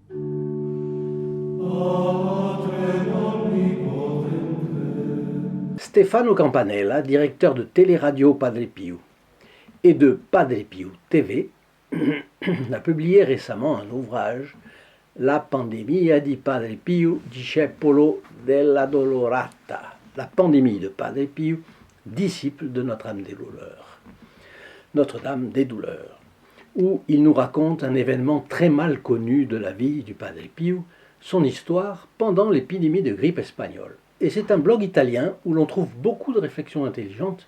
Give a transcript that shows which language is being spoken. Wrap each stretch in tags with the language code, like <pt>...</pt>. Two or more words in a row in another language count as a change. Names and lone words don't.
<fr>Stefano Campanella, directeur de Teleradio Padre Pio et de Padre Pio TV, a publié récemment un ouvrage, La pandemia di Padre Pio, discepolo della Dolorata, la pandémie de Padre Pio, disciple de Notre-Dame des douleurs. Notre-Dame des douleurs, où il nous raconte un événement très mal connu de la vie du Padre Pio, son histoire pendant l'épidémie de grippe espagnole. Et c'est un blog italien où l'on trouve beaucoup de réflexions intelligentes.</fr>